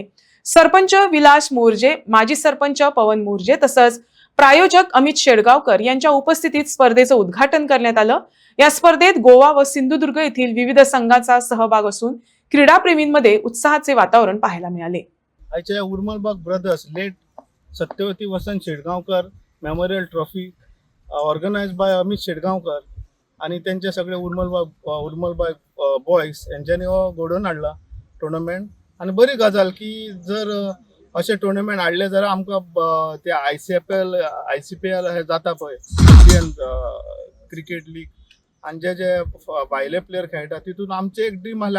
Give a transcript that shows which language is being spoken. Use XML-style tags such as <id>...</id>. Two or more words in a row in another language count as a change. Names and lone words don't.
<mr>सरपंच विलास मोर्जे, माजी सरपंच पवन मोर्जे तसंच प्रायोजक अमित शेडगावकर यांच्या उपस्थितीत स्पर्धेचं उद्घाटन करण्यात आलं. या स्पर्धेत गोवा व सिंधुदुर्ग येथील विविध संघांचा सहभाग असून क्रीडाप्रेमींमध्ये उत्साहाचे वातावरण पाहायला मिळाले.</mr> <kok>आयच्या उर्मलबाग ब्रदर्स लेट सत्यवती वसंत शेडगावकर मेमोरियल ट्रॉफी</kok> <en>organize by</en> <kok>अमित शेडगावकर आणि त्यांचे सगळे उर्मलबाग बॉयज यांच्यानी हो घडोवन हाडला टुर्नामेंट. आणि बरी गजाल की जर असे टुर्नामेंट हाडले जाल्यार आमकां ते ICPL हे जाता पळय इंडियन क्रिकेट लीग आणि जे भायले प्लेयर खेळटा तितून आमचे एक ड्रीम आहले.</kok>